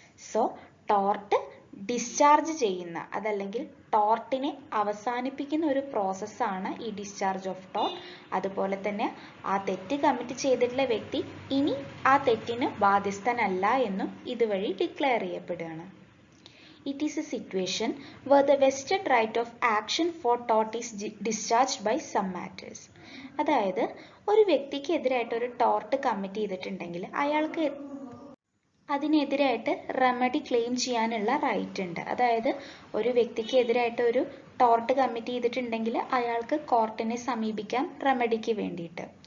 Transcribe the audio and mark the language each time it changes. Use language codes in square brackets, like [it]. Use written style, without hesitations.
[ml] So tort discharge ചെയ്യുന്ന അതല്ലെങ്കിൽ ടോർട്ടിനെ അവസാനിപ്പിക്കുന്ന ഒരു പ്രോസസ്സാണ് ഈ ഡിസ്ചാർജ് ഓഫ് ടോർട്ട്. അതുപോലെ തന്നെ ആ തെറ്റ് കമ്മിറ്റ് ചെയ്തിട്ടുള്ള വ്യക്തി ഇനി ആ തെറ്റിന് ബാധ്യസ്ഥനല്ല എന്നും ഇതുവഴി ഡിക്ലെയർ ചെയ്യപ്പെടുകയാണ്. [en] It is a situation where the vested right of action for tort is discharged by some matters. [ml] അതായത് ഒരു വ്യക്തിക്ക് എതിരായിട്ട് ഒരു ടോർട്ട് കമ്മിറ്റ് ചെയ്തിട്ടുണ്ടെങ്കിൽ അയാൾക്ക് അതിനെതിരായിട്ട് റെമഡി ക്ലെയിം ചെയ്യാനുള്ള റൈറ്റ് ഉണ്ട്. അതായത് ഒരു വ്യക്തിക്ക് എതിരായിട്ട് ഒരു ടോർട്ട് കമ്മിറ്റ് ചെയ്തിട്ടുണ്ടെങ്കിൽ അയാൾക്ക് കോർട്ടിനെ സമീപിക്കാം റെമഡിക്ക് വേണ്ടിയിട്ട്.